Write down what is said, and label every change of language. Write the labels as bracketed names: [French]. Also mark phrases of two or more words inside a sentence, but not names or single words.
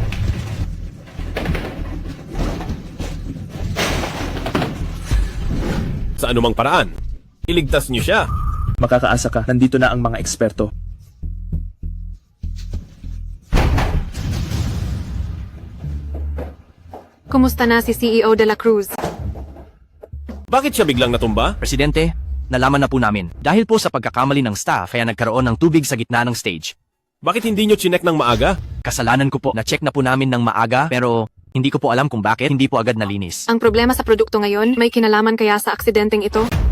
[Filipino] Sa anumang paraan, iligtas niyo siya. Makakaasa ka, nandito na ang mga eksperto. Kumusta na si CEO de la Cruz? Bakit siya biglang natumba? Presidente, nalaman na po namin. Dahil po sa pagkakamali ng staff, kaya nagkaroon ng tubig sa gitna ng stage. Bakit hindi nyo chinek ng maaga? Kasalanan ko po. Na-check na po namin ng maaga, pero hindi ko po alam kung bakit hindi po agad nalinis. Ang problema sa produkto ngayon, may kinalaman kaya sa aksidenteng ito?